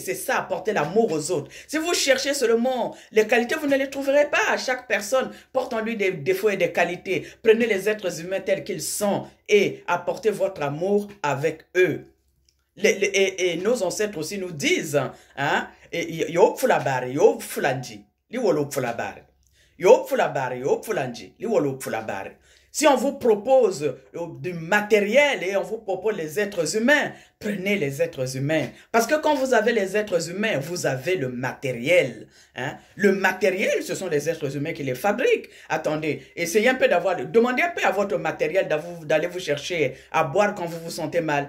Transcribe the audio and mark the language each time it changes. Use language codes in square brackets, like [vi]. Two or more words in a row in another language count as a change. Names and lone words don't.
[fr] C'est ça, apporter l'amour aux autres. Si vous cherchez seulement les qualités, vous ne les trouverez pas. Chaque personne porte en lui des défauts et des qualités. Prenez les êtres humains tels qu'ils sont et apportez votre amour avec eux. Et nos ancêtres aussi nous disent, hein, yo fulabari, yo fulanji, li wolo fulabari. Yo fulabari, yo fulanji, li wolo fulabari. Si on vous propose du matériel et on vous propose les êtres humains, prenez les êtres humains. Parce que quand vous avez les êtres humains, vous avez le matériel. Hein? Le matériel, ce sont les êtres humains qui les fabriquent. Attendez, essayez un peu demandez un peu à votre matériel d'aller vous chercher à boire quand vous vous sentez mal.